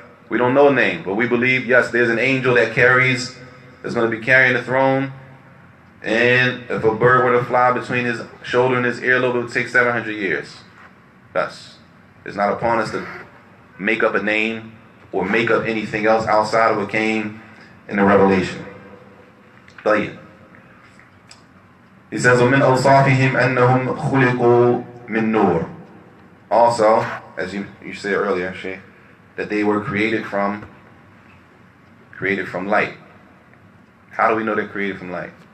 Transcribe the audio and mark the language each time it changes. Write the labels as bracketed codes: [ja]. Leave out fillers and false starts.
[en] We don't know a name, but we believe, yes, there's an angel that's going to be carrying the throne. And if a bird were to fly between his shoulder and his earlobe, it would take 700 years. Thus, it's not upon us to make up a name or make up anything else outside of what came in the revelation. [ar] طيب. [en] He says, [ar] وَمِنْ أَوْصَافِهِمْ أَنَّهُمْ خُلِقُوا مِنْ نُورٍ. [en] Also, as you said earlier, Sheikh, that they were created from light. How do we know they're created from light?